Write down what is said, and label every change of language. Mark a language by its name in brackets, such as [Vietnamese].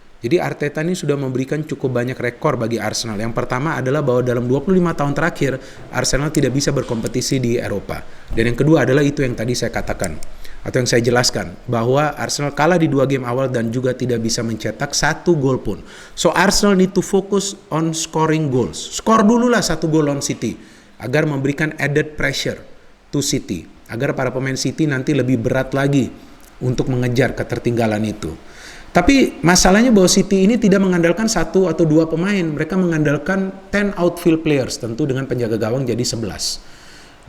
[Indonesian] Jadi Arteta ini sudah memberikan cukup banyak rekor bagi Arsenal. Yang pertama adalah bahwa dalam 25 tahun terakhir Arsenal tidak bisa berkompetisi di Eropa. Dan yang kedua adalah itu yang tadi saya katakan atau yang saya jelaskan, bahwa Arsenal kalah di 2 game awal dan juga tidak bisa mencetak 1 gol pun. [English] So Arsenal need to focus on scoring goals. [Indonesian] Skor dululah 1 gol lawan City agar memberikan [English] added pressure to City, [Indonesian] agar para pemain City nanti lebih berat lagi untuk mengejar ketertinggalan itu. Tapi masalahnya bahwa City ini tidak mengandalkan 1 atau 2 pemain, mereka mengandalkan 10 outfield players, tentu dengan penjaga gawang jadi 11.